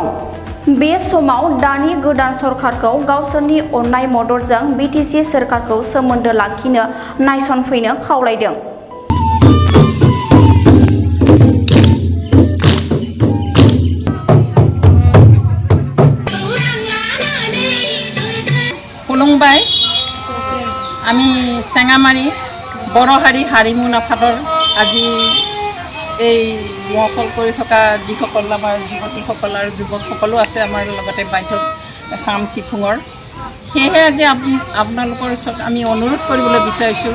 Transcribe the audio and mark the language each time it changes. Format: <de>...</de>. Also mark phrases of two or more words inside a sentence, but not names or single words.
<brx>बे समाव दानि गोदान सरकारखौ गावसोरनि अननाय मददजों बिटिसि सोरखारखौ सोमोन्दो लाखिनो नायसनफैनो खावलायदों। खुलुमबाय।</brx> <as>আমি চেঙামাৰি বৰ হাৰিমু আফাদৰ আজি এই মহল কৰি থকা যিসকল আমাৰ যুৱতীসকল আৰু যুৱকসকলো আছে আমাৰ লগতে বাধ্যক খাম চিফুঙৰ, সেয়েহে আজি আপোনালোকৰ ওচৰত আমি অনুৰোধ কৰিবলৈ বিচাৰিছোঁ।</as>